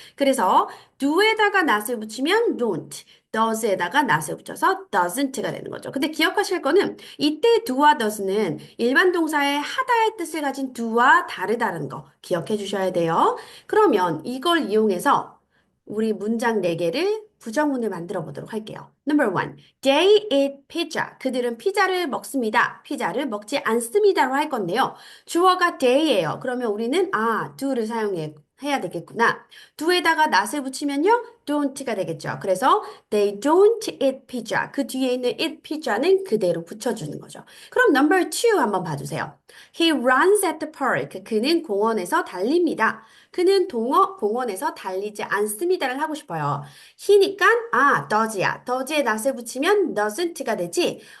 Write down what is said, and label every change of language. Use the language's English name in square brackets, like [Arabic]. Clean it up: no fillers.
[Korean] 그래서 do에다가 not을 붙이면 don't, does에다가 not을 붙여서 doesn't가 되는 거죠. 근데 기억하실 거는 이때 do와 does는 일반 동사의 하다의 뜻을 가진 do와 다르다는 거 기억해 주셔야 돼요. 그러면 이걸 이용해서 우리 문장 4개를 부정문을 만들어 보도록 할게요. [English] Number one, they eat pizza. [Korean] 그들은 피자를 먹습니다. 피자를 먹지 않습니다로 할 건데요. 주어가 they예요. 그러면 우리는 do를 해야 되겠구나. do에다가 not을 붙이면요, don't가 되겠죠. 그래서 [English] they don't eat pizza. [Korean] 그 뒤에 있는 eat pizza는 그대로 붙여주는 거죠. 그럼 number two 한번 봐주세요. [English] He runs at the park. [Korean] 그는 공원에서 달립니다. 그는 공원에서 달리지 않습니다를 하고 싶어요. he니까 does야. does에 not을 붙이면 doesn't가 되지.